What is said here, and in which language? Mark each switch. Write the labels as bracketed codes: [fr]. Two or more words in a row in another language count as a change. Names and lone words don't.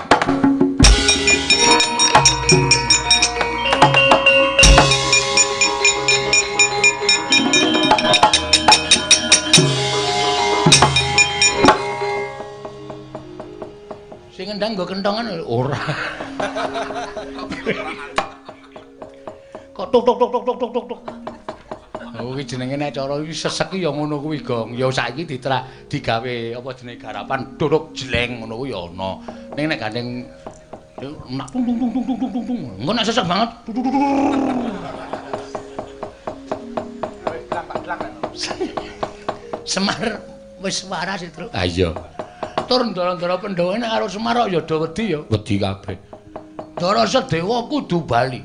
[jv] Sing ngendang nggo kentongan ora. Kok tuk tuk tuk tuk tuk tuk tuk. Oh iki jenenge nek cara iki sesek ya ngono kuwi, Gong. Ya saiki digawe apa jenenge garapan duruk jleng ngono kuwi ya ana. Ning nek gandeng nak tung tung tung tung tung tung tung. Engko nek sesek banget. Semar wis waras itu. Ah iya. Tur ndara-ndara Pandhawa nek karo Semar kok ya do wedi ya. Wedi kabeh. Ndara Sedewa kudu bali.